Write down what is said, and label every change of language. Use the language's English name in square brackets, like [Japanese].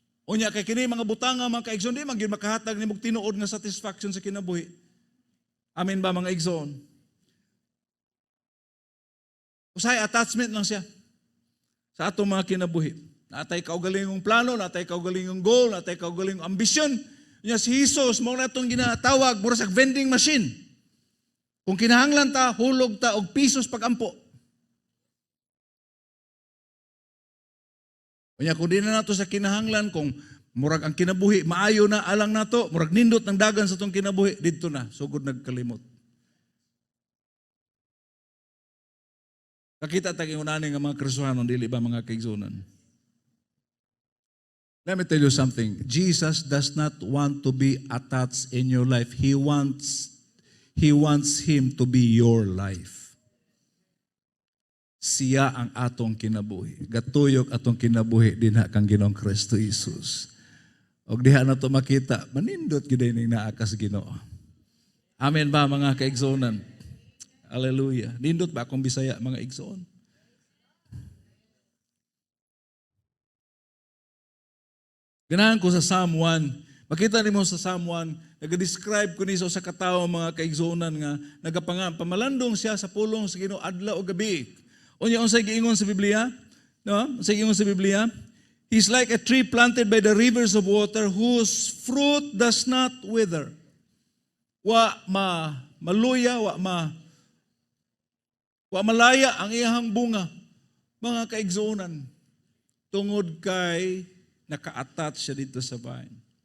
[Cebuano] Unya kay kini mga butanga, mga kaigsoon, di magyud makahatag nimog tinuod nga satisfaction sa kinabuhi. Amen ba mga igsoon? Usay attachment lang siya sa atong mga kinabuhi. Natay kaugalingong plano, natay kaugalingong goal, natay kaugalingong ambisyon. Unya si Jesus mo na itong ginatawag mura sa vending machine. Kung kinahanglan ta, hulog ta og pisos pagampo. Kanya kung di na nato sa kinahanglan, kung murag ang kinabuhi, maayo na alang nato, murag nindot ng dagan sa itong kinabuhi, dito na, sugod nagkalimot. Kakita taging unanin ng mga Kristohanon, dili ba mga kaigsunan? [English] Let me tell you something. Jesus does not want to be attached in your life. He wants Him to be your life. [Cebuano] Siya ang atong kinabuhi. Gatuyok atong kinabuhi dinha kang Ginoong Kristo Jesus. Og diha na to makita, manindot gid ning naa ka sa Ginoo. Amen ba mga kaigsuonan? Hallelujah. Nindot ba akong Bisaya mga igsoon? Ganahan ko sa Psalm 1. Makita nimo sa Psalm 1, nag-describe ko ni sa katawo mga kaigsuonan nga pamalandong siya sa pulong sa Ginoo adlaw o gabi. Unya unsay giingon sa Biblia? No? Unsay giingon sa Biblia? [English] He's like a tree planted by the rivers of water whose fruit does not wither. [Cebuano] Wa maluya, wa malaya ang iyang bunga. Mga kaigsuonan, tungod kay naka-attach siya dito sa vine.